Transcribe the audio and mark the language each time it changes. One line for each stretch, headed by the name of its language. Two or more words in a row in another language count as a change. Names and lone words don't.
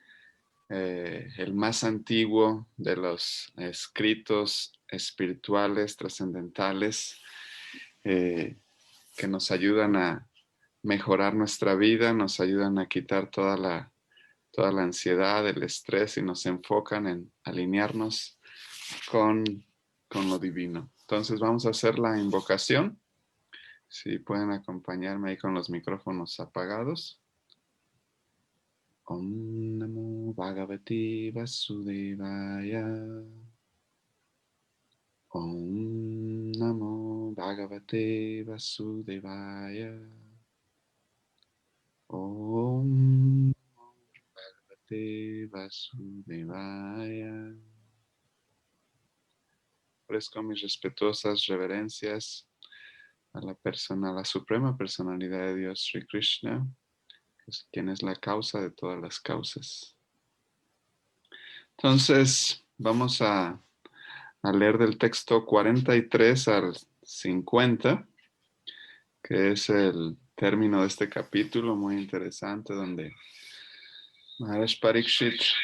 Spanish: más antiguo de los escritos espirituales, trascendentales, que nos ayudan a mejorar nuestra vida, nos ayudan a quitar toda la ansiedad, el estrés y nos enfocan en alinearnos con lo divino. Entonces vamos a hacer la invocación. Si pueden acompañarme ahí con los micrófonos apagados.
Sanskrit: Om Namo Bhagavate Vasudevaya. Om Namo Bhagavate Vasudevaya. Om Bhagavate Vasudevaya.
Spanish: Ofrezco mis respetuosas reverencias a la suprema personalidad de Dios, Sri Krishna, quien es la causa de todas las causas. Entonces, vamos a leer del texto 43 al 50, que es el término de este capítulo muy interesante, donde Maharaj Parikshit